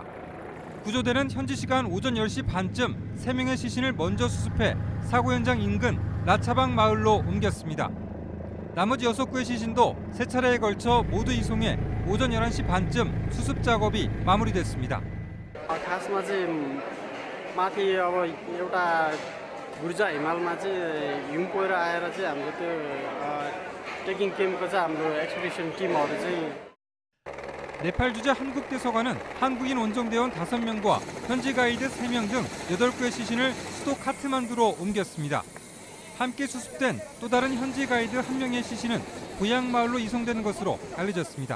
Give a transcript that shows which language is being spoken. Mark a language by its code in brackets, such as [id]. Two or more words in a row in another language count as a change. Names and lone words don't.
[ko] 구조대는 현지 시간 오전 10시 반쯤 3명의 시신을 먼저 수습해 사고 현장 인근 라차방 마을로 옮겼습니다. 나머지 6구의 시신도 3차례에 걸쳐 모두 이송해 오전 11시 반쯤 수습 작업이 마무리됐습니다. [ne] गुर्जा हिमालमा चाहिँ हिउँ पहिरो आएर चाहिँ हाम्रो त्यो [en] trekking camp [ne] चाहिँ हाम्रो [en] expedition teams [ne] चाहिँ [ko] 네팔 주재 한국 대사관은 한국인 원정대원 5명과 현지 가이드 3명 등 8구의 시신을 수도 카트만두로 옮겼습니다. 함께 수습된 또 다른 현지 가이드 1명의 시신은 고향 마을로 이송되는 것으로 알려졌습니다.